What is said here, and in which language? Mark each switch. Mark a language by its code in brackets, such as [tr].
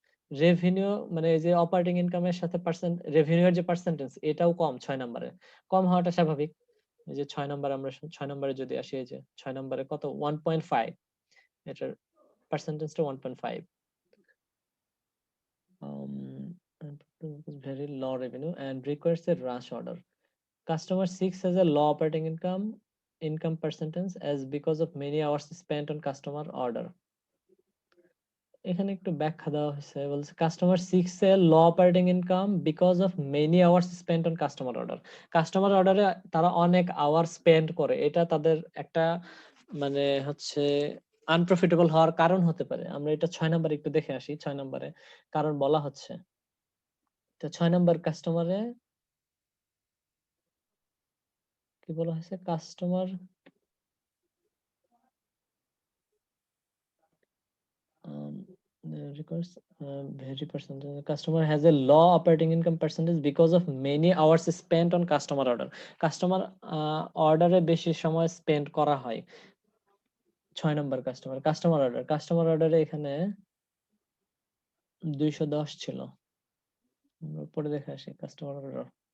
[bn] Revenue মানে এই যে অপারেটিং ইনকামের সাথে রেভিনিউর যে পার্সেন্টেজ এটাও কম 6 নম্বরে। কম হওয়াটা স্বাভাবিক। এই যে 6 নম্বর আমরা 6 নম্বরে যদি আসি, এই যে 6 নম্বরে কত 1.5, এটার পার্সেন্টেজটা 1.5। [en] and very low revenue and requires a rush order. Customer 6 has a low operating income percentage as because of many hours spent on customer order. [bn] এখানে একটু ব্যাখ্যা দেওয়া হয়েছে, বলছে কাস্টমার 6 এর [en] Low operating income because of many hours spent on customer order. [bn] Customer অর্ডারে তারা অনেক আওয়ার স্পেন্ড করে, এটা তাদের একটা মানে হচ্ছে আনপ্রফিটেবল হওয়ার কারণ হতে পারে। আমরা এটা 6 নম্বরে একটু দেখে আসি। 6 নম্বরে কারণ বলা হচ্ছে, তো 6 নম্বর কাস্টমারে কি বলা হয়েছে, customer [en] requires very percentage. Customer has a low operating income percentage because of many hours spent on customer order. [bn] Customer অর্ডারে বেশি সময় স্পেন্ড করা হয়। 6 নম্বর কাস্টমার অর্ডারে এখানে 210 ছিল। আমরা উপরে দেখে আসি কাস্টমার অর্ডার।